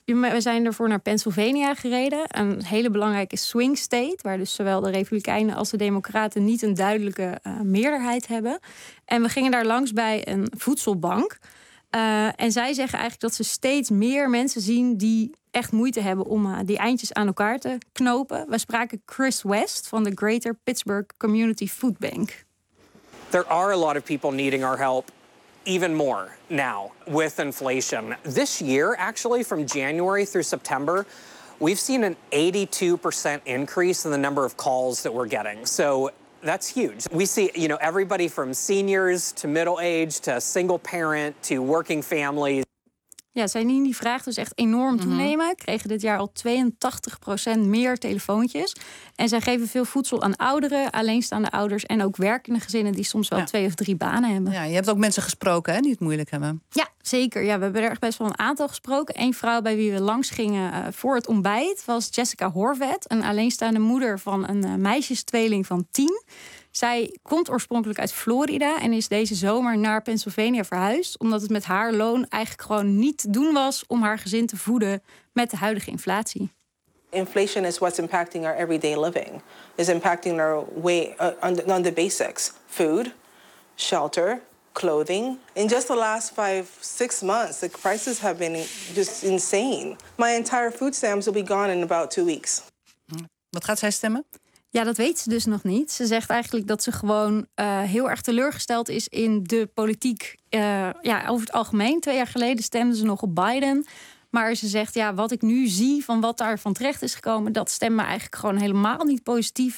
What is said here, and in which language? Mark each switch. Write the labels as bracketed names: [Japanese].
[Dutch] We zijn ervoor naar Pennsylvania gereden. Een hele belangrijke swing state, waar dus zowel de Republikeinen als de Democraten niet een duidelijke meerderheid hebben. En we gingen daar langs bij een voedselbank. En zij zeggen eigenlijk dat ze steeds meer mensen zien die echt moeite hebben om die eindjes aan elkaar te knopen. We spraken Chris West van de Greater Pittsburgh Community Food Bank. [English] There are a lot of people needing our help. Even more now with inflation. This year, actually, from January through September, we've seen an 82% increase in the number of calls that we're getting. So that's huge. We see, you know, everybody from seniors to middle age to single parent to working families. [Dutch] Ja, zijn die vraag dus echt enorm toenemen. Mm-hmm. Kregen dit jaar al 82% meer telefoontjes. En zij geven veel voedsel aan ouderen, alleenstaande ouders en ook werkende gezinnen die soms wel 2 of 3 banen hebben. Ja, je hebt ook mensen gesproken, hè, die het moeilijk hebben. Ja, zeker. Ja, we hebben er echt best wel een aantal gesproken. Eén vrouw bij wie we langs gingen voor het ontbijt was Jessica Horvet, een alleenstaande moeder van een meisjestweeling van 10. Zij komt oorspronkelijk uit Florida en is deze zomer naar Pennsylvania verhuisd, omdat het met haar loon eigenlijk gewoon niet te doen was om haar gezin te voeden met de huidige inflatie. [English] Inflation is what's impacting our everyday living. It's impacting our way on the basics. Food, shelter, clothing. In just the last 5-6 months, the prices have been just insane. My entire food stamps will be gone in about 2 weeks. [Dutch] Wat gaat zij stemmen? Ja, dat weet ze dus nog niet. Ze zegt eigenlijk dat ze gewoon heel erg teleurgesteld is in de politiek. Over het algemeen. 2 jaar geleden stemde ze nog op Biden. Maar ze zegt, ja, wat ik nu zie van wat daar van terecht is gekomen, dat stemt me eigenlijk gewoon helemaal niet positief.